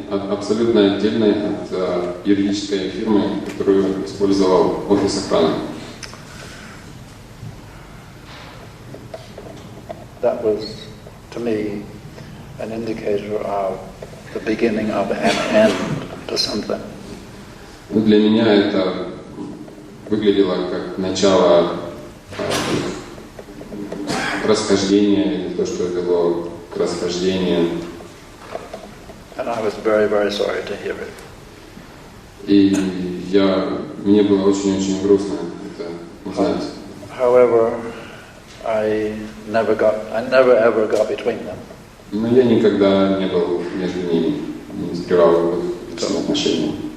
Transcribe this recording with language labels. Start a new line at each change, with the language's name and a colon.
Russian: абсолютно отдельной от юридической фирмы, которую использовал офис охраны.
English: That was, to me, an indicator of the beginning of an end to something.
Russian: Для меня это выглядело как начало расхождения, или то, что вело к расхождению.
English: And I was very, very sorry to hear it.
Russian: И мне было очень-очень грустно это узнать.
English: However, I never ever got between them.
Russian: Но я никогда не был между ними, не скрывал их личные отношения.